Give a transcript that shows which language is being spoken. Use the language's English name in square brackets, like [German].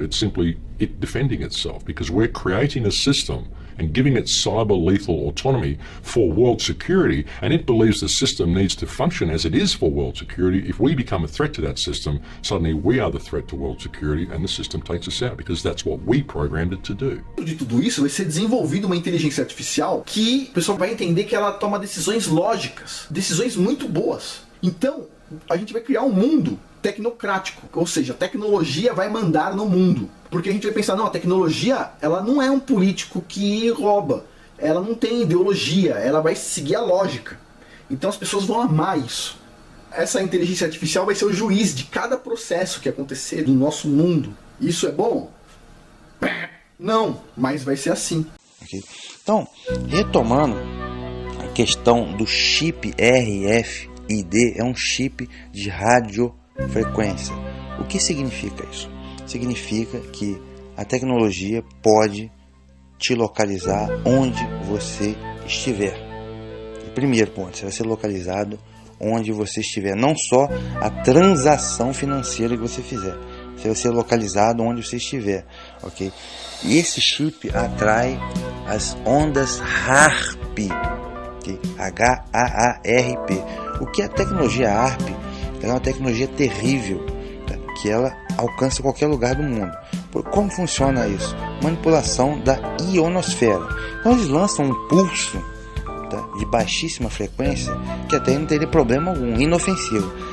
[English] It's simply it defending itself, because we're creating a system and giving it cyber lethal autonomy for world security, and it believes the system needs to function as it is for world security. If we become a threat to that system, suddenly we are the threat to world security, and the system takes us out, because that's what we programmed it to do. [Portuguese] De tudo isso, vai ser desenvolvida uma inteligência artificial que o pessoal vai entender que ela toma decisões lógicas, decisões muito boas. Então, a gente vai criar um mundo tecnocrático, ou seja, a tecnologia vai mandar no mundo. Porque a gente vai pensar, não, a tecnologia, ela não é um político que rouba, ela não tem ideologia, ela vai seguir a lógica. Então as pessoas vão amar isso. Essa inteligência artificial vai ser o juiz de cada processo que acontecer no nosso mundo. Isso é bom? Não, mas vai ser assim. Okay. Então, retomando a questão do chip RFID, é um chip de radiofrequência. O que significa isso? Significa que a tecnologia pode te localizar onde você estiver. O primeiro ponto, você vai ser localizado onde você estiver. Não só a transação financeira que você fizer, você vai ser localizado onde você estiver, ok? E esse chip atrai as ondas HAARP, okay? H-A-A-R-P. O que é a tecnologia HAARP? Ela é uma tecnologia terrível, tá? Que ela alcança qualquer lugar do mundo. Como funciona isso? Manipulação da ionosfera. Então eles lançam um pulso, tá, de baixíssima frequência, que até não teria problema algum, inofensivo.